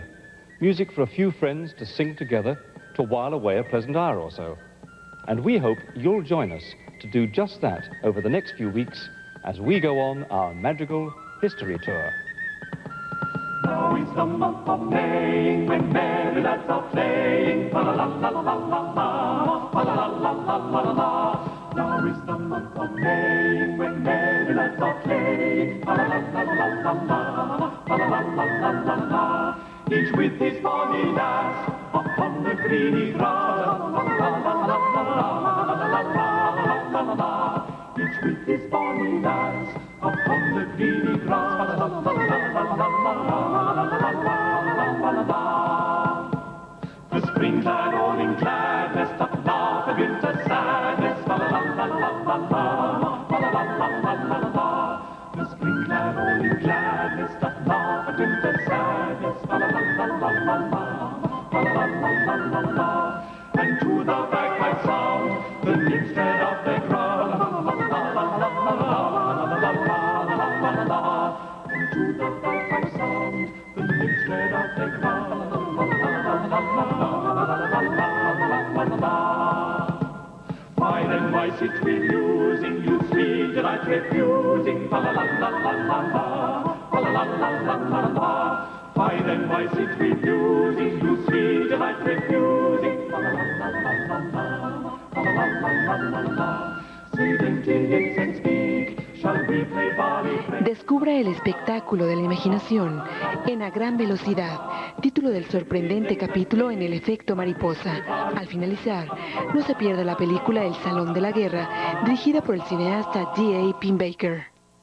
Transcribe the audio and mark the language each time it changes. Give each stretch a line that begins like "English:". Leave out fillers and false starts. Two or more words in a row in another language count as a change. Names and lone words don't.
English: Music for a few friends to sing together to while away a pleasant hour or so. And we hope you'll join us to do just that over the next few weeks as we go on our Madrigal History Tour. Now is the month of May, when merry lads are playing. Fa la la la la la la, fa la la la la la la. Now is the month of May, when merry lads are playing. Fa la la la la la la, fa la la la la la la. Each with his bonny lass upon the greeny grass. Fa la la la la la la la la la. Each with his bonny lass upon the greeny grass. Fa la la la la la la. The springtide all in gladness doth laugh at winter's sadness. Fa la la la la la la, fa la la la la la la. The springtide all in gladness doth laugh at winter's sadness. Fa la la la la la la, fa la la la la la la. And to the bagpipe sound, the nymphs tread off their crown. La la la la la la la la la la. And to the bagpipe sound, the nymphs tread off their crown. Fine and wise it we musing, you sweet delight refusing. Fa la la la la la la, fa la la la la la la. Fine and wise it we musing, you sweet delight refusing. Fa la la la la la la, fa la la la la la la. Say dainty lips and speak, shall we play barley break?
Spanish: Descubra el espectáculo de la imaginación en A Gran Velocidad, título del sorprendente capítulo en el efecto mariposa. Al finalizar, no se pierda la película El Salón de la Guerra, dirigida por el cineasta D.A. Pinbaker.